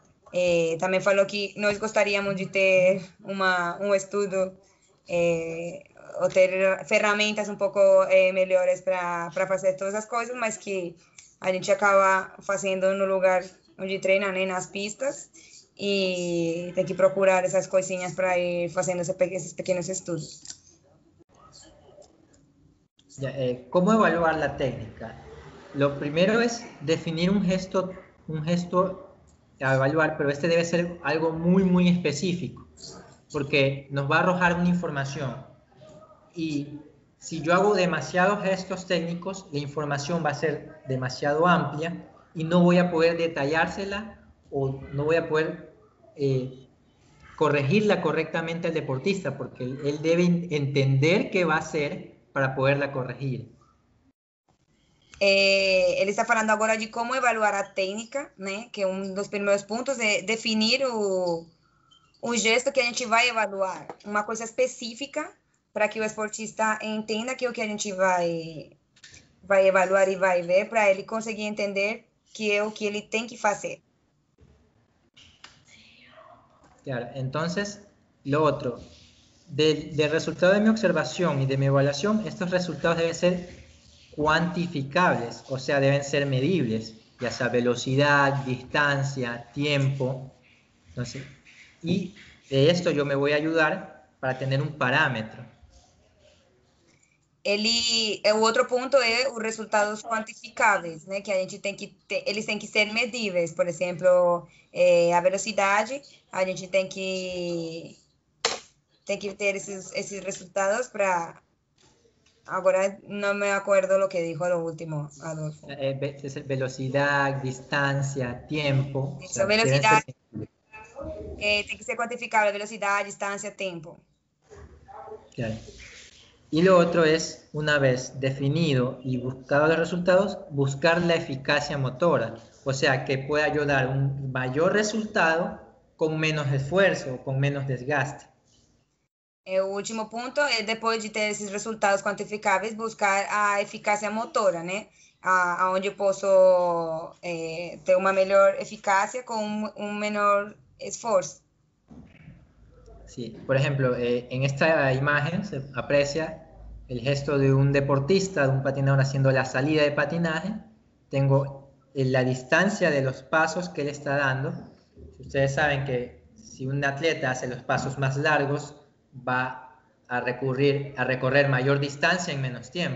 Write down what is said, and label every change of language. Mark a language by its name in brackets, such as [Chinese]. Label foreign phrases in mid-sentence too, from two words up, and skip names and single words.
[Portuguese] Também falou que nós gostaríamos de ter um estudo ou ter ferramentas um pouco melhores para fazer todas as coisas, mas que a gente acaba fazendo no lugar onde treina, né, nas pistas, e tem que procurar essas coisinhas para ir fazendo esses pequenos estudos. [Spanish] ¿Cómo evaluar la técnica? Lo primero es definir un gesto a evaluar, pero este debe ser algo muy, muy específico, porque nos va a arrojar una información. Y si yo hago demasiados gestos técnicos, la información va a ser demasiado amplia y no voy a poder detallársela o no voy a poder corregirla correctamente al deportista, porque él debe entender qué va a hacer para poderla corregir. [Portuguese] Ele está falando agora de como evaluar a técnica, né? Que dos primeiros pontos é definir o gesto que a gente vai evaluar, uma coisa específica para que o esportista entenda que o que a gente vai evaluar e vai ver, para ele conseguir entender que é o que ele tem que fazer. [Spanish] Claro, entonces, lo otro, del resultado de mi observación y de mi evaluación, estos resultados deben ser cuantificables, o sea, deben ser medibles, ya sea velocidad, distancia, tiempo. Entonces, y de esto yo me voy a ayudar para tener un parámetro. [Portuguese] O outro ponto é os resultados quantificáveis, né? Que a gente tem que ter, eles têm que ser medíveis. Por exemplo, a velocidade, a gente tem que ter esses resultados para... Agora não me [Spanish] acuerdo lo que dijo lo último, Adolfo. Velocidad, distancia, tiempo. [Portuguese] Isso, velocidade tem que ser cuantificável, velocidade, distância, tempo. [Spanish] Claro. Y lo otro es, una vez definido y buscado los resultados, buscar la eficacia motora, o sea, que pueda yo dar un mayor resultado con menos esfuerzo, con menos desgaste. [Portuguese] O último ponto é, depois de ter esses resultados quantificáveis, buscar a eficácia motora, né? Onde eu posso ter uma melhor eficácia com um menor esforço. [Spanish] Sí, por ejemplo, en esta imagen se aprecia el gesto de un deportista, de un patinador haciendo la salida de patinaje. Tengo la distancia de los pasos que él está dando. Ustedes saben que si un atleta hace los pasos más largos, va a recorrer mayor distancia en menos tiempo.